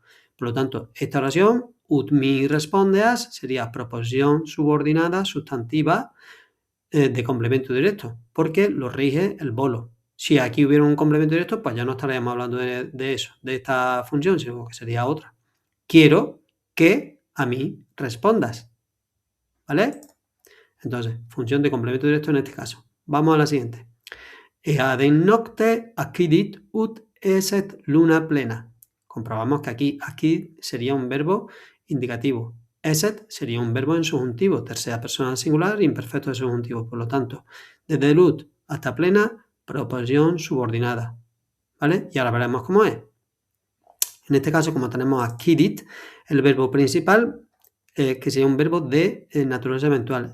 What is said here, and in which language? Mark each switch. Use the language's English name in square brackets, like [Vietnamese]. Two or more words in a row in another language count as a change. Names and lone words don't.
[Spanish] Por lo tanto, esta oración, [Latin] ut mi respondeas, [Spanish] sería proposición subordinada sustantiva de complemento directo, porque lo rige el volo. Si aquí hubiera un complemento directo, pues ya no estaríamos hablando de eso, de esta función, sino que sería otra. Quiero que a mí respondas, ¿vale? Entonces, función de complemento directo en este caso. Vamos a la siguiente. [Latin] Eaden nocte acquidit ut eset luna plena. [Spanish] Comprobamos que aquí sería un verbo indicativo. Eset sería un verbo en subjuntivo, tercera persona singular, imperfecto de subjuntivo. Por lo tanto, desde el ut hasta plena, proposición subordinada, ¿vale? Y ahora veremos cómo es. En este caso, como tenemos acquidit, el verbo principal, que sería un verbo de naturaleza eventual.